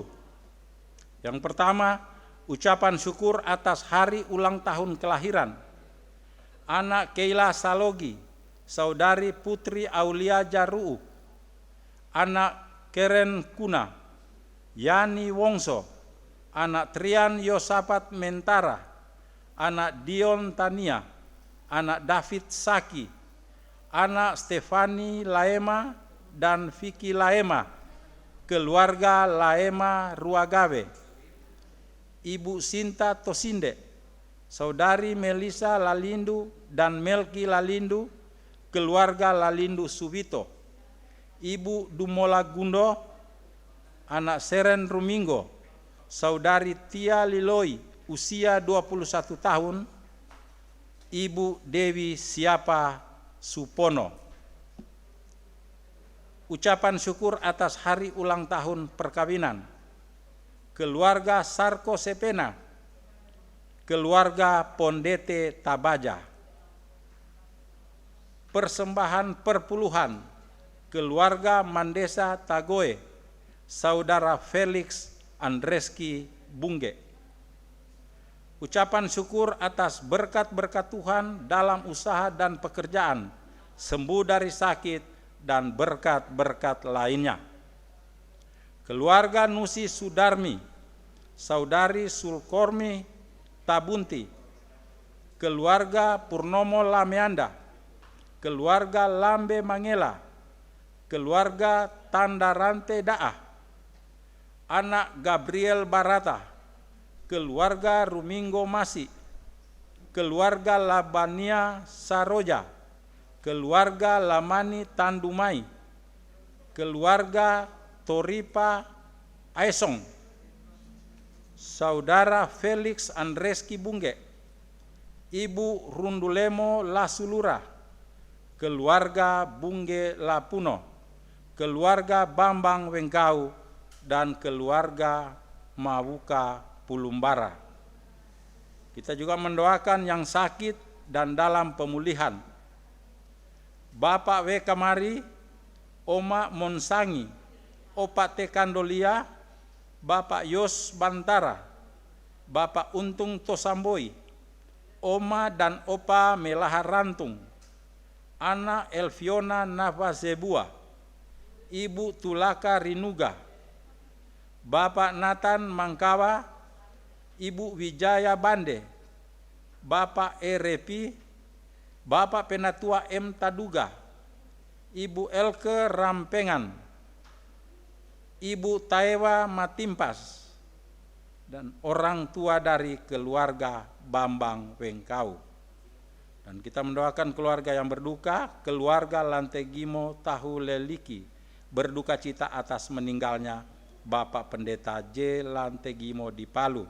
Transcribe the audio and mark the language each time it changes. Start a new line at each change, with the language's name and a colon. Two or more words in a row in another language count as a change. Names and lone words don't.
Indonesian: Yang pertama, ucapan syukur atas hari ulang tahun kelahiran anak Keila Salogi, saudari Putri Aulia Jaruu, anak Keren Kuna, Yani Wongso, anak Trian Yosafat Mentara, anak Dion Tania, anak David Saki, anak Stefani Laema dan Vicky Laema, keluarga Laema Ruagawe, Ibu Sinta Tosinde, saudari Melisa Lalindu dan Melki Lalindu, keluarga Lalindu Subito, Ibu Dumola Gundo, anak Seren Ruminggo, saudari Tia Liloi, usia 21 tahun, Ibu Dewi Siapa Supono. Ucapan syukur atas hari ulang tahun perkawinan keluarga Sarko Sepena, keluarga Pondete Tabaja. Persembahan perpuluhan keluarga Mandesa Tagoe, saudara Felix Andreski Bungge. Ucapan syukur atas berkat-berkat Tuhan dalam usaha dan pekerjaan, sembuh dari sakit, dan berkat-berkat lainnya. Keluarga Nusi Sudarmi, saudari Sulkormi Tabunti, keluarga Purnomo Lameanda, keluarga Lambe Mangela, keluarga Tandarante Daah, anak Gabriel Barata, keluarga Ruminggo Masi, keluarga Labania Saroja, keluarga Lamani Tandumai, keluarga Toripa Aesong, saudara Felix Andreski Bungge, Ibu Rundulemo Lasulura, keluarga Bungge Lapuno, keluarga Bambang Wengkau, dan keluarga Mawuka Pulumbara. Kita juga mendoakan yang sakit dan dalam pemulihan. Bapak W. Kamari, Oma Monsangi, Opa T. Kandolia, Bapak Yos Bantara, Bapak Untung Tosamboi, Oma dan Opa Melaha Rantung, Ana Elviona Navazebua, Ibu Tulaka Rinuga, Bapak Nathan Mangkawa, Ibu Wijaya Bande, Bapak Erepi, Bapak Penatua M. Taduga, Ibu Elke Rampengan, Ibu Taewa Matimpas, dan orang tua dari keluarga Bambang Wengkau. Dan kita mendoakan keluarga yang berduka, keluarga Lantegimo Tahu Leliki, berduka cita atas meninggalnya Bapak Pendeta J. Lantegimo di Palu.